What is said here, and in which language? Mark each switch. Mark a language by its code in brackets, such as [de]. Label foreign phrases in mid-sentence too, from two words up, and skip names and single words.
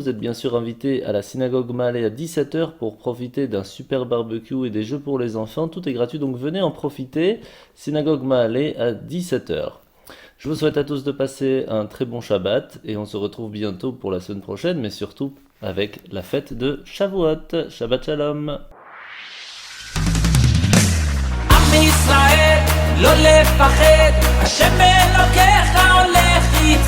[fr] Vous êtes bien sûr invités à la synagogue Maalé à 17h pour profiter d'un super barbecue et des jeux pour les enfants. Tout est gratuit, donc venez en profiter. Synagogue Maalé à 17h. Je vous souhaite à tous de passer un très bon Shabbat et on se retrouve bientôt pour la semaine prochaine, mais surtout avec la fête de Shavuot. [he] שבת שלום. עם ישראל, לא לפחד, השם אלוקיך הולך איתך.